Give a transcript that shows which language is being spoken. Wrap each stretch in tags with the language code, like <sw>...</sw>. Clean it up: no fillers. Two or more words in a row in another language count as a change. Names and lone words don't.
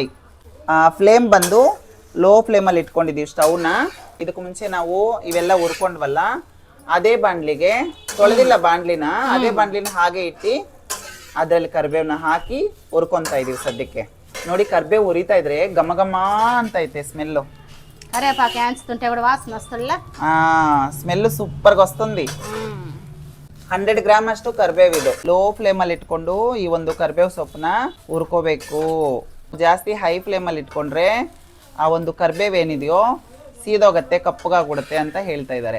<en>ಫ್ಲೇಮ್ ಬಂದು ಲೋ ಫ್ಲೇಮಲ್ಲಿ</en> <kn>ಇಟ್ಕೊಂಡಿದ್ದೀವಿ ಸ್ಟವ್ನ. ಇದಕ್ಕೂ ಮುಂಚೆ ನಾವು ಇವೆಲ್ಲ ಹುರ್ಕೊಂಡ್ವಲ್ಲ, ಅದೇ ಬಾಣಲಿಗೆ ತೊಳೆದಿಲ್ಲ ಬಾಣಲಿನ, ಅದೇ ಬಾಣಲಿನ ಹಾಗೆ ಇಟ್ಟು ಅದರಲ್ಲಿ ಕರ್ಬೇವನ್ನ ಹಾಕಿ ಹುರ್ಕೊಂತಾ ಇದೀವಿ ಸದ್ಯಕ್ಕೆ. ನೋಡಿ ಕರ್ಬೇವು ಉರಿತಾ ಇದ್ರೆ ಘಮ ಅಂತ ಐತೆ ಸ್ಮೆಲ್ಲು.</kn> <te>కరేపాకు వేయించుతుంటే కూడా వాసన వస్తుందిలా.</te> <kn>ಸ್ಮೆಲ್ಲು</kn> <te>సూపర్గా వస్తుంది.</te> <kn>100 ಗ್ರಾಮ್ ಅಷ್ಟು ಕರ್ಬೇವು ಇದು. ಲೋ ಫ್ಲೇಮಲ್ಲಿ ಇಟ್ಕೊಂಡು ಈ ಒಂದು ಕರ್ಬೇವು ಸೊಪ್ಪನ್ನ ಹುರ್ಕೋಬೇಕು. ಜಾಸ್ತಿ ಹೈ ಫ್ಲೇಮಲ್ಲಿ ಇಟ್ಕೊಂಡ್ರೆ ಆ ಒಂದು ಕರ್ಬೇವು ಏನಿದೆಯೋ ಸೀದೋಗತ್ತೆ, ಕಪ್ಪಗಾಗ್ಬಿಡುತ್ತೆ ಅಂತ ಹೇಳ್ತಾ ಇದ್ದಾರೆ.</kn>